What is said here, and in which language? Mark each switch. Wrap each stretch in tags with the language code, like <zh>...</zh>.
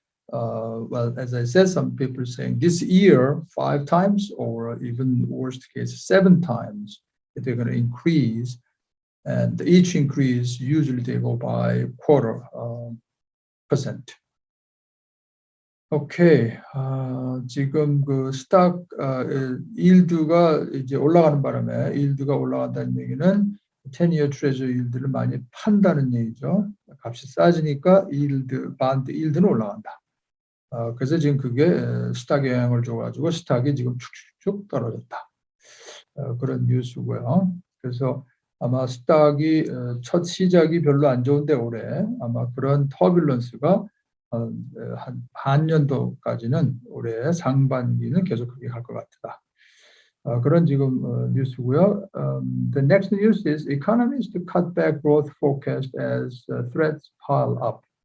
<en>Well, as I said, some people are saying this year 5 times, or even worst case 7 times, that they're going to increase. And each increase, usually they go by 0.25%. 오케이.</en> <ko>지금 그 스탁 일드가 이제 올라가는 바람에 일드가 올라간다는 얘기는</ko> <en>10-year treasury</en> <ko>일드를 많이 판다는 얘기죠. 값이 싸지니까 일드, 반드 일드는 올라간다. 그래서 지금 그게 스탁에 영향을 줘가지고 스탁이 지금 축축축 떨어졌다. 그런 뉴스고요. 그래서 아마 스탁이 첫 시작이 별로 안 좋은데 올해 아마 그런 터뷸런스가 한 반년도까지는 올해 상반기는 계속 그렇게 갈 것 같다. 그런 지금 뉴스고요.</ko> <en>The next news is economists to cut back growth forecast as threats pile up.</en>